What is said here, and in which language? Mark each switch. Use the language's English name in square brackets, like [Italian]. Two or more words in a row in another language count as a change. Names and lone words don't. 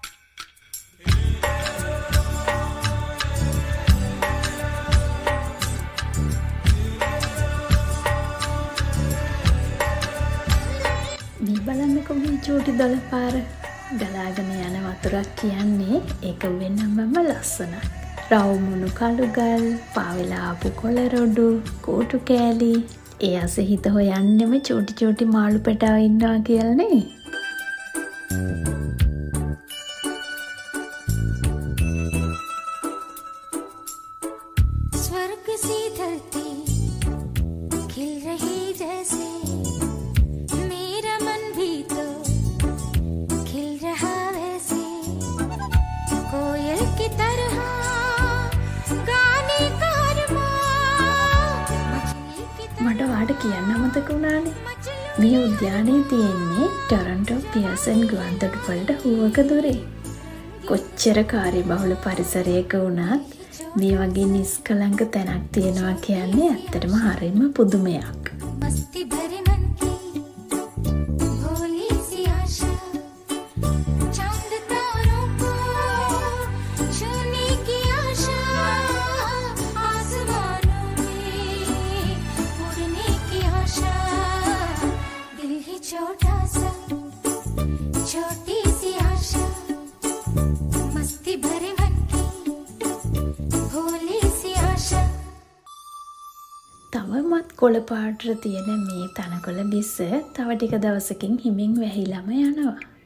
[Sinhala] මේ බලන්නකො මේ චූටි දොළ පාර ගලාගෙන යන වතුරක් කියන්නේ ඒක වෙනමම ලස්සනක්. රවුමුණු කළුගල්, පාවෙලා ආපු කොළ රොඩු, කෝටු කෑලි, ඒ අසේ හිත හොයන්නෙම චූටි චූටි මාළු පැටව ඉන්නවා කියලා නේ. [Hindi] स्वर्ग सी धरती खिल रही जैसे मेरा मन भी तो खिल रहा वैसे कोयल की तरह गाने का अरमान मछली की [Sinhala] මට වාට කියන්න අමතක වුණානේ. මේ උද්‍යානයේ තියෙන්නේ ටොරන්ටෝ පියර්සන් ගුවන්තොටුපළට හුවක දොරේ. කොච්චර කාර්යබහුල පරිසරයක වුණත් මේ වගේ නිස්කලංක තැනක් තියෙනවා කියන්නේ ඇත්තටම හරිම පුදුමයක්. [Hindi] मस्ती भरे मन की भोली सी आशा चांद तारों को छूने की आशा आसमानों में उड़ने की आशा. दिल है छोटा सा छोटी सी आशा मस्ती भरे मन की भोली सी आशा. [Sinhala] තවමත් කොළ පාටට තියෙන මේ තනකොළ බිස්ස තව ටික දවසකින් හිමින් වැහිලම යනවා.